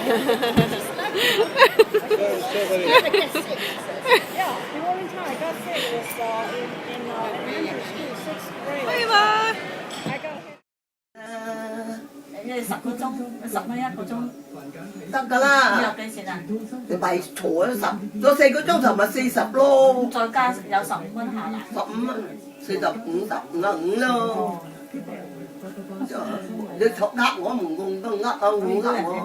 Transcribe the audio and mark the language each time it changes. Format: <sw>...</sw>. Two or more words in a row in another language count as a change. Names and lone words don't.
<en>Yeah, the only time I got sick was in elementary school, 6th grade.</en> <yue>可以嗎？</yue> <en>I got hit.</en> <yue>10 個鐘，10蚊1個鐘，得㗎啦。有幾錢啊？你咪嘈啊咗4個鐘頭咪40咯。再加有15蚊下啦。 15蚊，45咯。你呃我唔用都呃啊我呃我。</yue>